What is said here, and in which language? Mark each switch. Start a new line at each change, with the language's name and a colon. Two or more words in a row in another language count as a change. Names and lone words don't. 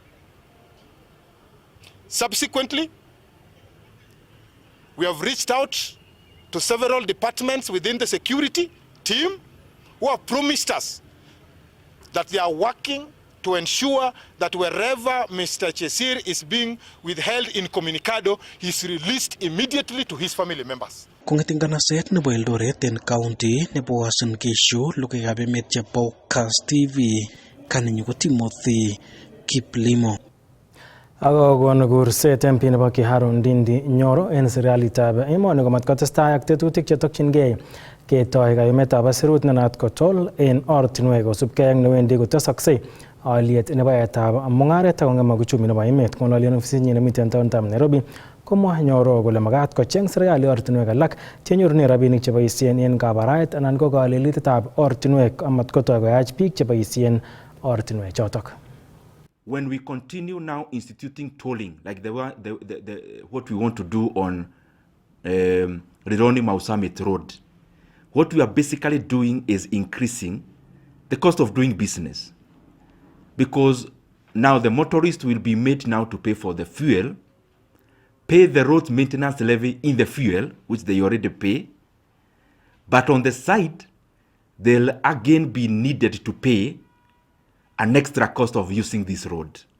English: Subsequently, we have reached out to several departments within the security team who have promised us that they are working to ensure that wherever Mr. Chesir is being withheld incommunicado, he is released immediately to his family members.
Kalenjin: Kong'eting kanaset nebo Eldoret en county nebo Uasin Gishu lugekab emet chebo Kass TV kaninyu ko Timothy Kiplimo. Ako kon kurset MP nebo Kiharu Ndindi Nyoro en serikalitab emoni komat kotestai ak tetutik chetokchingei ketoi kayumetab aisurut nenat kotol en ortinwek kosubkei ak newendi kotesoksei aliet nebo yaetab mung'aret ak kong'emak uchumi nebo emet. Ng'ololien ofisinyin nemiten taonitab Nairobi komwa Nyoro kole makat kocheng serikali ortinwek alak chenyorunen rabinik cheboisien en kabaraet anan ko kalelitetab ortinwek amat kotoi koyach biik cheboisien ortinwek chotok.
English: When we continue now instituting tolling, like what we want to do on Rironi Mausamit Road, what we are basically doing is increasing the cost of doing business. Because now the motorist will be made now to pay for the fuel, pay the road maintenance levy in the fuel, which they already pay, but on the side, they'll again be needed to pay an extra cost of using this road.